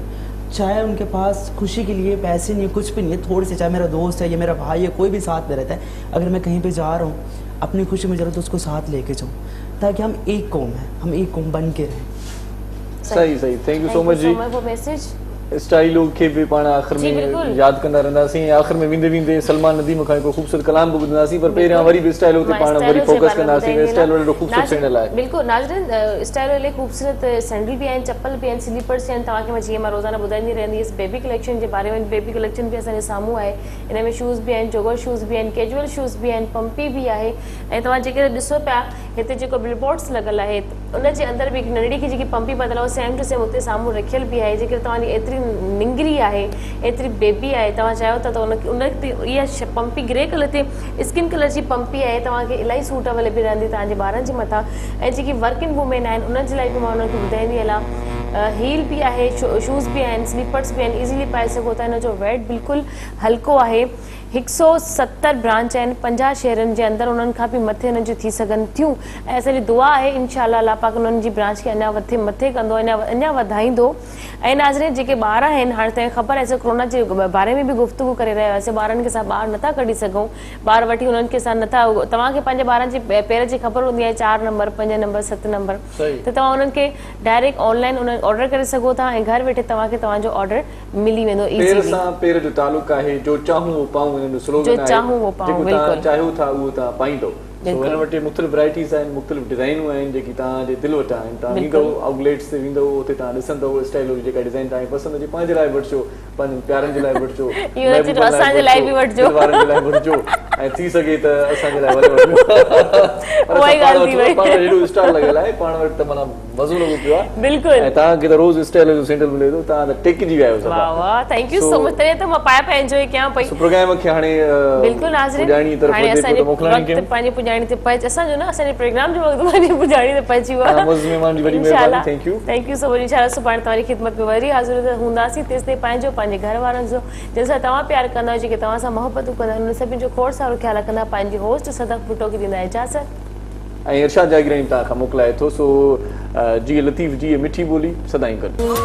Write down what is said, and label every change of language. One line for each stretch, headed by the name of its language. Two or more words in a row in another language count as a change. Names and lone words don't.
Urdu: چاہے ان کے پاس خوشی کے لیے پیسے نہیں ہے، کچھ بھی نہیں ہے، تھوڑے سے، چاہے میرا دوست ہے یا میرا بھائی ہے، کوئی بھی ساتھ میں رہتا ہے، اگر میں کہیں پہ جا رہا ہوں اپنی خوشی میں جا رہا ہوں تو اس کو ساتھ لے کے جاؤں، تاکہ ہم ایک قوم ہیں، ہم ایک قوم بن کے رہیں. صحیح صحیح.
English: thank you so much जी।
Urdu: وہ میسج
Sindhi: स्टाइलो खे भी पाण आख़िर में याद कंदा रहंदासीं। आख़िर में वेंदे वेंदे सलमान नदीम खां को खूबसूरत कलाम भी ॿुधंदासीं, पर पहिरियां वरी भी स्टाइलो ते पाण वरी फोकस कंदासीं। स्टाइलो ॾाढो खूबसूरत सैंडल आहे। बिल्कुल नाज़रीन, स्टाइलो ले खूबसूरत सैंडल भी आहिनि, चप्पल भी आहिनि, स्लीपर्स आहिनि। तव्हांखे मां जीअं मां रोज़ाना ॿुधाईंदी रहंदी हुअसि
English: baby collection
Sindhi: जे बारे में।
English: baby collection
Sindhi: भी असांजे साम्हूं आहे। इन में शूज़ भी आहिनि,
English: jogger shoes
Sindhi: भी आहिनि,
English: casual shoes
Sindhi: भी आहिनि, पंपी भी आहे। ऐं तव्हां जेके ॾिसो पिया हिते जेको बिलबोर्ड्स लॻल आहे उनजे अंदरि बि नंढड़ी की जेकी पंपी बदल आहे
English: same to same
Sindhi: उते साम्हूं रखियल बि आहे। जेके तव्हांजी एतिरी निंगरी आहे, एतिरी बेबी आहे, तव्हां चाहियो था त उन ते इहा पंपी
English: grey colour
Sindhi: ते
English: skin colour
Sindhi: जी पंपी आहे, तव्हांखे इलाही सूटेबल बि रहंदी तव्हांजे ॿारनि जे मथां। ऐं जेकी
English: working women
Sindhi: आहिनि उन्हनि जे लाइ बि मां उन्हनि खे ॿुधाईंदी हलां। हील भी आहे, शूज़ भी आहिनि, स्लीपर्स भी आहिनि, इज़ीली पाए सघो था। हिन जो वेट बिल्कुलु हल्को आहे। 170 ब्रांच आहिनि 50 शहरनि जे अंदरि, उन्हनि खां बि मथे उन्हनि जी थी सघनि थियूं। ऐं असांजी दुआ आहे
Arabic: إن شاء الله
Sindhi: अल्लाह पाक उन्हनि जी ब्रांच खे अञा मथे कंदो, अञा वधाईंदो। ऐं नाज़रीन, जेके ॿार आहिनि, हाणे तव्हांखे ख़बर आहे असां कोरोना जे बारे में बि गुफ़्तगू करे रहिया हुआसीं। ॿारनि खे असां ॿाहिरि नथा कढी सघूं, ॿार वठी उन्हनि खे असां नथा। तव्हांखे पंहिंजे ॿारनि जे पेर जी ख़बर हूंदी आहे, 4 नंबर 5 नंबर 7 नंबर, त तव्हां उन्हनि खे
English: direct online
Sindhi: उन्हनि ऑर्डर करे सघो था ऐं घर वेठे तव्हांखे तव्हांजो ऑर्डर मिली वेंदो इज़ीली। पेर जो तालुक आहे,
Urdu: جو چاہوں وہ پاؤں,
Sindhi: हिन जो स्लोगन आहे,
Urdu: وہ پاؤں,
Sindhi: बिल्कुल चाहियो था उहो तव्हां पाईंदो। सो हिन वटि मुख़्तलिफ़ वैराइटीज़ आहिनि, मुख़्तलिफ़ डिज़ाइनूं आहिनि जेकी तव्हांजे दिलि वटि आहिनि। तव्हां ईंदव आउटलेट्स ते वेंदव, उते तव्हां ॾिसंदव स्टाइलो जी जेका डिज़ाइन तव्हांखे पसंदि अचे, पंहिंजे लाइ वठिजो, पंहिंजे प्यारनि जे लाइ वठिजो, असांजे लाइ बि वठिजो। वारनि जे लाइ वठिजो। ऐं थी सघे त असांजे लाइ वरी उहा ई ॻाल्हि थी वई। पाण हेॾो स्टाइल लॻियल आहे, पाण वटि त माना मज़ो लॻो पियो आहे। बिल्कुलु। ऐं तव्हांखे त रोज़ स्टाइल जो सैंडल मिले थो, तव्हां त टेकिजी विया आहियो वाह वाह,
English: thank you so much.
Sindhi: तॾहिं त मां पाए एंजॉय कयां पई। प्रोग्राम खे हाणे बिल्कुलु नाज़रीन, पुॼाणी तरफ़ हाणे वधे असांजे थो त मोकिलाणी वक़्तु कयूं। पंहिंजी पुॼाणी ते पहुच, असांजो न असांजे प्रोग्राम जो वक़्तु पंहिंजी पुॼाणी ते पहुची वियो आहे। मुज़ महिमान जी वॾी
Arabic: إن شاء الله.
Sindhi: महिरबानी,
English: thank you. thank you so much.
Arabic: إن شاء الله
Sindhi: सुभाणे तव्हांजी ख़िदमत में वरी हाज़िर हूंदासीं। तेसि ताईं पंहिंजो, पंहिंजे घर वारनि जो, जंहिंसां तव्हां प्यार कंदा आहियो, जेके तव्हां सां मोहबतूं कंदा आहिनि, उन सभिनी जो खोड़ सारो ख्यालु रखंदा। पंहिंजी होस्ट सदक भुट्टो खे ॾींदा इजाज़त। ऐं इरशाद जागीरानी तव्हां खां मोकिलाए थो। सो जी लतीफ़ जी मिठी ॿोली सदाईं गॾु।